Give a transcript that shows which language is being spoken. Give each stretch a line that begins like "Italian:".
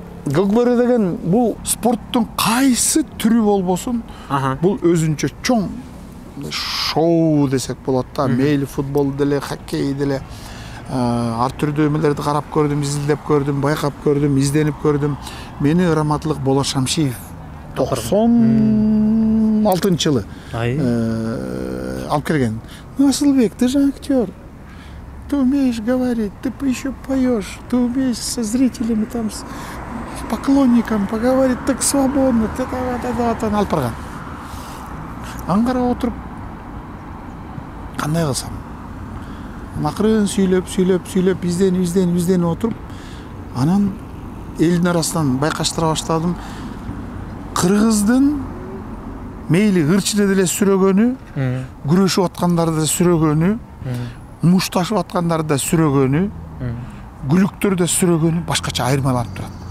Kyrgyz: көкбөрү деген бул спорттун кайсы түрү болбосун, бул өзүнчө чоң шоу десек болот да. Мейли футбол деле, хоккей деле, ар түрдүү эмелерди карап көрдүм, изилдеп көрдүм, байкап көрдүм, изденип көрдүм. Мени раматтылык Болот Шамшиев 96-жылы алып келген.
Russian: Асылбек, ты же актер, ты умеешь говорить, ты еще поешь, ты умеешь со зрителями там, с поклонником поговорить так свободно,
Kyrgyz: алып барган. Аңгара отуруп, кандай кылсам? Акырын сүйлөп, изденип отуруп, анан элдин арасынан байкаштыра баштадым. Кыргыздын мейли ырчыны деле сүрөгөнү, күрөшүп аткандарды да сүрөгөнү, мушташып аткандарды да сүрөгөнү, күлүктөр да сүрөгөнү башкача айырмаланып турат.